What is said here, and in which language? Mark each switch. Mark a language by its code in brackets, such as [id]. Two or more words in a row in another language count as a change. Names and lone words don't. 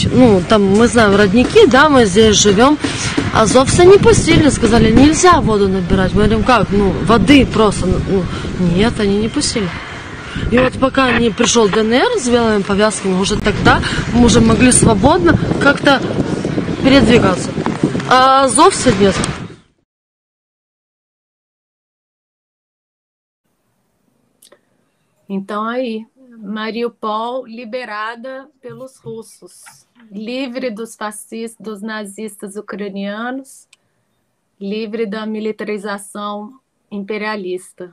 [ru] Ну, там, мы знаем, родники, да, мы здесь живем. Азовцы не пустили, сказали, нельзя воду набирать. Мы говорим, как? Ну, воды просто. Ну, нет, они не пустили. И вот пока не пришел ДНР с белыми повязками, уже тогда мы уже могли свободно как-то передвигаться. А азовцы нет. [pt] Então aí, Mariupol liberada pelos russos, livre dos fascistas, dos nazistas ucranianos, livre da militarização imperialista.